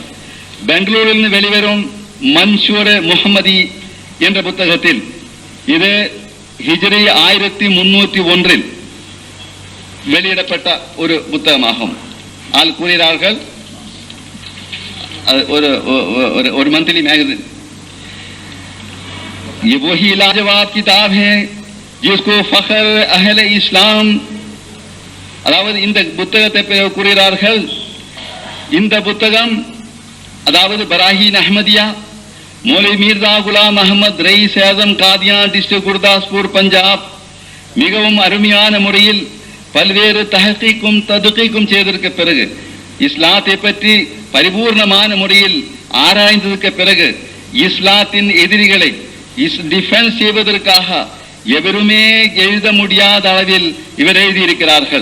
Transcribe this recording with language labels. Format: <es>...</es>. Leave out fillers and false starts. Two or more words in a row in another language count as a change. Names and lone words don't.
<ta>பெங்களூரிலிருந்து வெளிவரும் மன்சூர் முஹம்மதி என்ற புத்தகத்தில் இது ஹிஜ்ரி 1301 வெளியிடப்பட்ட ஒரு புத்தகமாகும். ஆள் கூறுகிறார்கள் ஒரு மந்த்லி</ta> <ur>میگزین یہ وہی لاجواب کتاب ہے جس کو فخر اہل اسلام.</ur> <ta>அதாவது இந்த புத்தகத்தை கூறுகிறார்கள். இந்த புத்தகம் அதாவது பராஹீன் அஹ்மதியா மௌலவி மீர்சா குலாம் அஹமத் ரயீஸ் ஆஸம் காதியான் டிஸ்ட்ரிக்ட் குர்தாஸ்பூர் பஞ்சாப் மிகவும் அருமையான முறையில் பல்வேறு தஹகீக்கும் ததுகீக்கும் செய்ததற்கு பிறகு இஸ்லாத்தை பற்றி பரிபூர்ணமான முறையில் ஆராய்ந்ததற்கு பிறகு இஸ்லாத்தின் எதிரிகளை டிஃபென்ஸ் செய்வதற்காக எவருமே எழுத முடியாத அளவில் இவர் எழுதியிருக்கிறார்கள்.</ta>